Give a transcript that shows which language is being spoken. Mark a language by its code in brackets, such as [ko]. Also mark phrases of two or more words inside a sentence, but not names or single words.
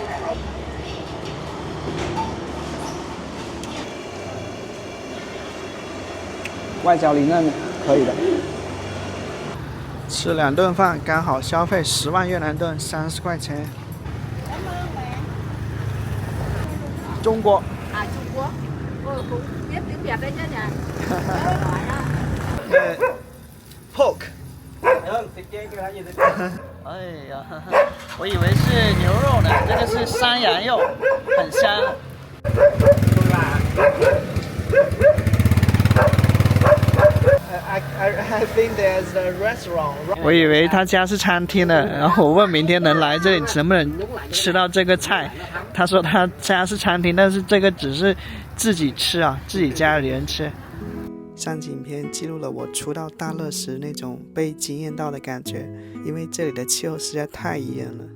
[zh] 外焦里嫩，可以的。吃2顿饭，刚好消费10万越南盾，30块钱。中国。 [vi] À Trung Quốc. Cũng biết tiếng Việt đấy chứ nhỉ? [en] Pork。 [zh] 哎呀，我以为是牛肉呢，这个是山羊肉，很香。 [en] I think there's a restaurant. [zh] 我以为他家是餐厅的，然后我问明天能来这里能不能吃到这个菜，他说他家是餐厅，但是这个只是自己吃啊，自己家里人吃。上景片记录了我初到大乐时那种被惊艳到的感觉，因为这里的气候实在太宜人了。